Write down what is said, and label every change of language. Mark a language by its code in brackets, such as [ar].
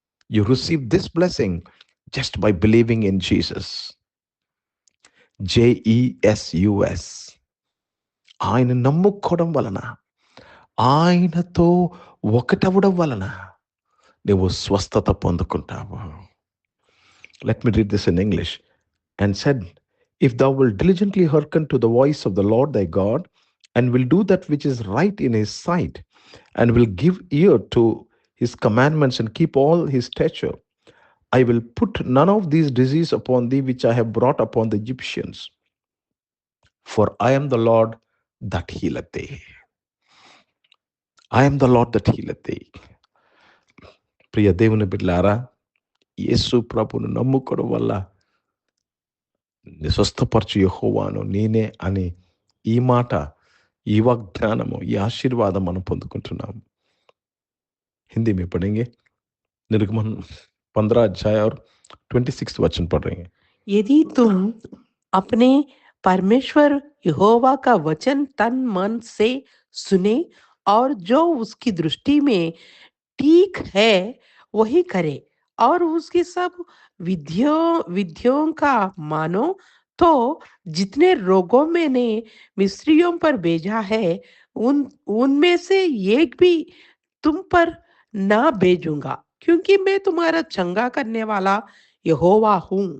[en] You receive this blessing just by believing in Jesus. [te] JESUS. ఆయన నమ్ముకోవడం వలన, ఆయనతో ఒకటవడం వలన నువ్వు స్వస్థత పొందుకుంటావు. [en] Let me read this in English. And said, if thou wilt diligently hearken to the voice of the Lord thy God, and will do that which is right in his sight, and will give ear to his commandments, and keep all his stature, I will put none of these diseases upon thee which I have brought upon the Egyptians. For I am the Lord that healeth thee. I am the Lord that healeth thee. [te] ప్రియ దేవుని బిడ్డలారా, యేసు ప్రభువును నమ్ముకోవడం వల్ల స్వస్థపరచు యెహోవాను నేనే అని ఈ మాట, ఈ వాగ్దానము, ఈ ఆశీర్వాదం మనం పొందుకుంటున్నాము. [hi] हिंदी में पढ़ेंगे. निर्गमन 15 अध्याय और 26 वचन पढ़ेंगे. यदि तुम अपने परमेश्वर यहोवा का वचन तन मन से सुने और जो उसकी दृष्टि में ठीक है वही करे और उसकी सब विधियों का मानो, तो जितने रोगों मैंने मिस्रियों पर भेजा है उनमें से एक भी तुम पर ना भेजूंगा, क्योंकि मैं तुम्हारा चंगा करने वाला यहोवा हूँ.